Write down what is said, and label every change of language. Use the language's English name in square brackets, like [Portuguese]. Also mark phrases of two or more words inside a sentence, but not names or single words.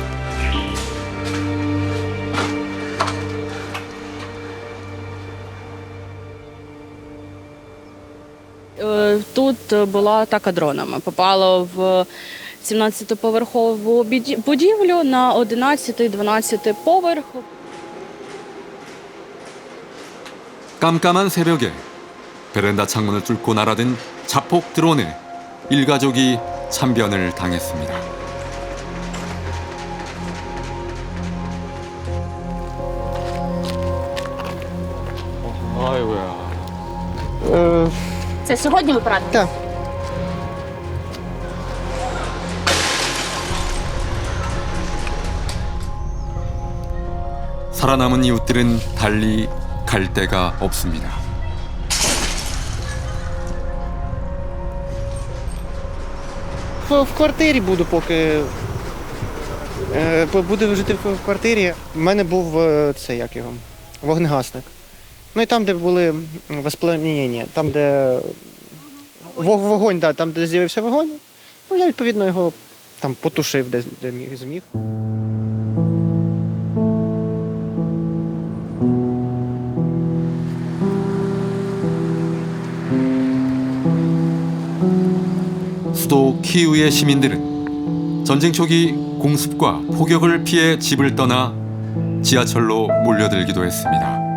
[Ukrainian] Тут була атака дронами. Попало в 17-поверхову будівлю на 11-12 поверх. [Korean] 깜깜한 새벽에 베란다 창문을 뚫고 날아든 자폭 드론에 일가족이 참변을 당했습니다. [Ukrainian] Це сьогодні ви поранені? Так. [Korean] 살아남은 이웃들은 달리 갈 데가 없습니다. [Ukrainian] В квартирі буду, поки буду жити в квартирі. У мене був це, як його, вогнегасник. Ну і там, де були воспламінення, там, де вогонь, да, там, де з'явився вогонь, ну я відповідно його там потушив, де міг зміг. [Korean] 수도 키이우의 시민들은 전쟁 초기 공습과 폭격을 피해 집을 떠나 지하철로 몰려들기도 했습니다.